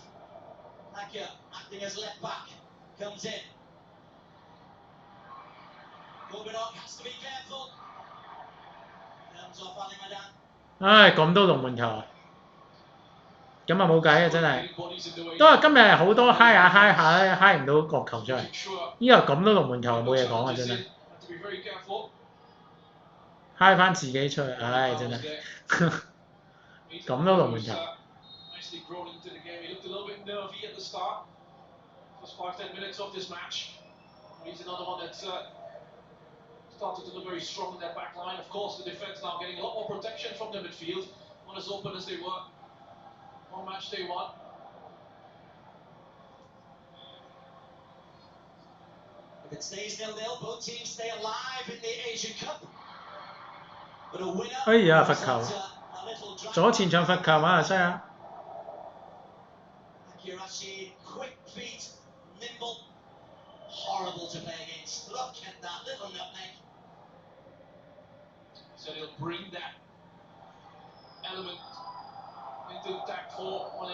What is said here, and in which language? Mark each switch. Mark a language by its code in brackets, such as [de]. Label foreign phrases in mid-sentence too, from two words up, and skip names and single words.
[en] Akia acting as left back comes in. Gorbinok has to be careful. Comes off Ali Madan. [yue] 唉，咁多龍門球啊！咁啊冇計啊，真係。都係今日好多嗨下咧，嗨唔到角球出嚟。依個咁多龍門球冇嘢講啊，真係。嗨翻自己出去，唉，真係。咁多龍門球。 [en] 5-10 minutes of this match. He's another one that's started to look very strong in that back line. Of course, the defence now getting a lot more protection from the midfield. Not as open as they were on match day one. If it stays 0-0, both teams stay alive in the Asia Cup. But a winner. [yue] 哎呀，罰球！左前場罰球馬來西亞。 [en] Akirashi, quick feet, nimble, horrible to play against. Look at that little nutmeg. So they'll bring that element into attack for Malaysia.